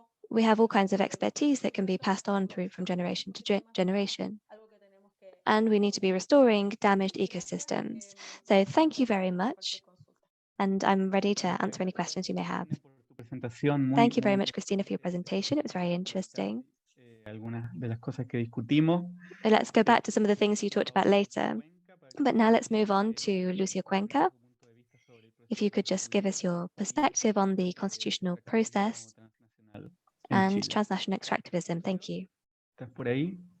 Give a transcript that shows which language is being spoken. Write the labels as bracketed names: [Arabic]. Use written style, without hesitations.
[English] We have all kinds of expertise that can be passed on from generation to generation. And we need to be restoring damaged ecosystems. So thank you very much. and I'm ready to answer any questions you may have. [Spanish] Presentación muy, [English] Thank you very [Spanish] muy [English] much, Christina, for your presentation. It was very interesting. [Spanish] algunas de las cosas que discutimos. [English] Let's go back to some of the things you talked about later. But now let's move on to Lucia Cuenca. If you could just give us your perspective on the constitutional process and transnational extractivism. Thank you. [Spanish] ¿Estás por ahí?